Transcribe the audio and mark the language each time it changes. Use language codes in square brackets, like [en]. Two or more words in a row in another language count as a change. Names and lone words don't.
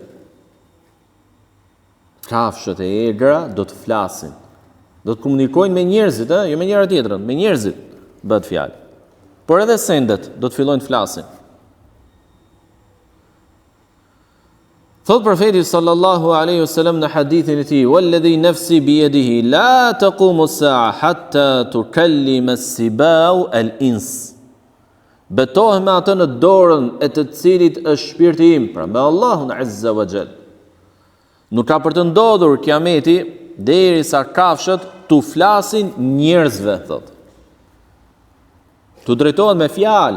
[sq] Kafshët e egra do të flasin. Do të komunikojnë me njerëzit, jo me njëra tjetrën, me njerëzit bëhet fjalë. Por edhe sendet do të fillojnë të flasin. Thot profeti [ar] صلى الله عليه وسلم [sq] në hadithin e tij: [ar] "والذي نفسي بيده لا تقوم الساعة حتى تكلم السباع الإنس." [sq] Betohem me atë në dorën e të cilit është shpirti im, pra me Allahun [ar] عز وجل. [sq] Nuk ka për të ndodhur kiameti derisa kafshët tu flasin njerëzve, thot. Tu drejtohen me fjalë.